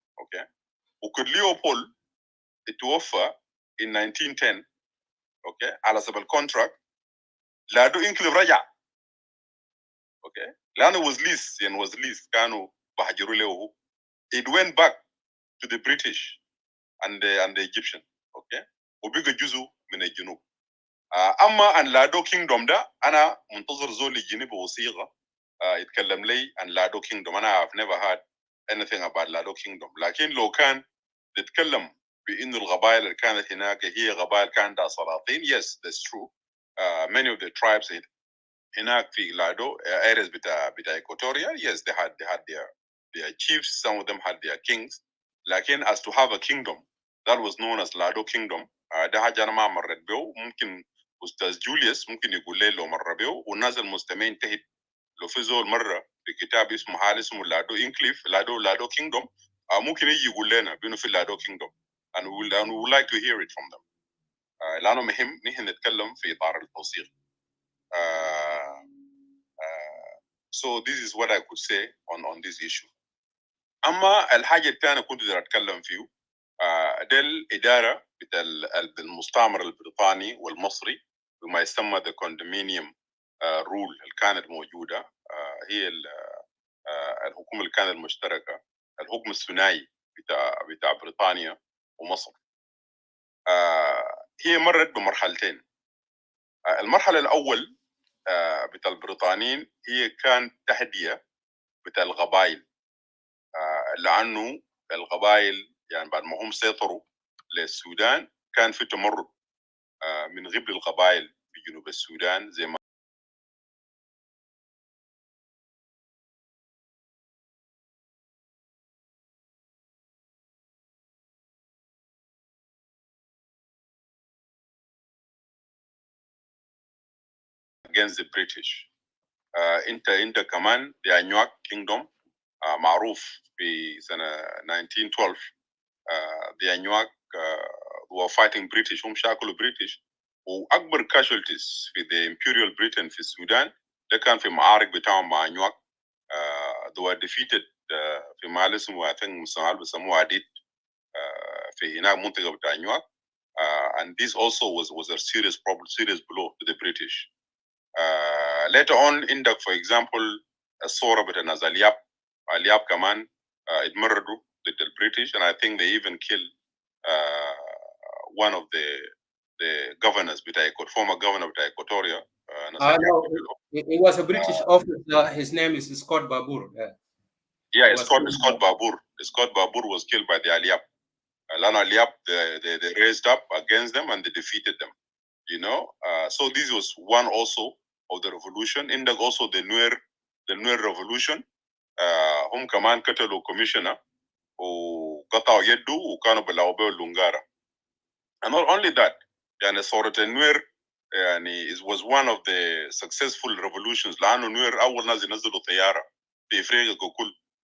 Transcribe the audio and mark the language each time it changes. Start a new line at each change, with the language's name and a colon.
Arabic: اوكي، وكل ليوبولد اتوفى
English: in 1910
Arabic: اوكي على سبب الكونتراكت. لادو انكليف رجع. اوكي، لانه
English: was leased،
Arabic: يعني was leased، كانوا بهجروا له.
English: it went back to the British and the Egyptian.
Arabic: اوكي، وبقى جزء من الجنوب. اما ان لادو كينجدوم ده انا منتظر زول يجيني بوثيقه يتكلم لي عن لادو كينجدوم. انا
English: I've never heard anything about Lado kingdom.
Arabic: لكن لو كان نتكلم بانه القبائل اللي كانت هناك هي قبائل كان عندها سلاطين،
English: yes that's true. Many of the tribes
Arabic: هناك في
English: Lado areas بتاع Equatoria, yes they had their chiefs, some of them had their kings.
Arabic: لكن
English: as to have a kingdom that was known as Lado kingdom
Arabic: ده حاجه انا ما مرت به. ممكن استاذ جوليوس ممكن يقول لي لو مر به، والناس المستمعين تحت لو في زول مره بكتاب اسمه حال اسمه لادو انكليف لادو كينجدوم ممكن يجي يقول لنا بانه في لادو كينجدوم
English: and we would like to hear it from them.
Arabic: لانه مهم نحن نتكلم في اطار التوثيق.
English: So this is what I could say on this issue.
Arabic: اما الحاجه الثانيه كنت بدي اتكلم فيه ده الاداره بتاع المستعمر البريطاني والمصري بما يسمى
English: the condominium rule
Arabic: اللي كانت موجوده. هي الحكومه اللي كانت المشتركه، الحكم الثنائي بتاع بريطانيا ومصر. هي مرت بمرحلتين. المرحله الاول بتاع البريطانيين هي كان تهدئه بتاع القبائل، لانه القبائل يعني بعد ما هم سيطروا للسودان كان في تمرد من قبل القبائل في جنوب السودان زي ما
English: against the British.
Arabic: انت كمان
English: the Anuak kingdom
Arabic: معروف في سنة
English: 1912. the Anuak were fighting British،
Arabic: هم شاكلوا
English: British
Arabic: واكبر casualties في
English: the Imperial Britain
Arabic: في السودان ده كان في معارك بتاعهم مع نيوك.
English: they were defeated
Arabic: في محل اسمه
English: I think
Arabic: بيسموه عديد في هناك منطقة بتاع نيوك.
English: And this also was a serious problem, serious blow to the British. Later on
Arabic: عندك
English: for example الثورة بتاع ناس الياب كمان اتمردوا ضد البريتش, and I think they even killed one of the governors بتاع former governor بتاع Equatoria. No, it was a British officer. His name is Scott Babur. Yeah, Scott Babur. Scott Babur was killed by the Aliap. Lana Aliap, they raised up against them and they defeated them. You know, so this was one also of the revolution. In the also the Nuer revolution.
Arabic: هم كمان قتلوا commissioner وقطعوا يده وكانوا بيلعبوا به اللونجارة.
English: And not only that,
Arabic: يعني ثورة النوير يعني
English: it was one of the successful revolutions
Arabic: لأنه نوير أول ناس ينزلوا طيارة في إفريقيا ككل.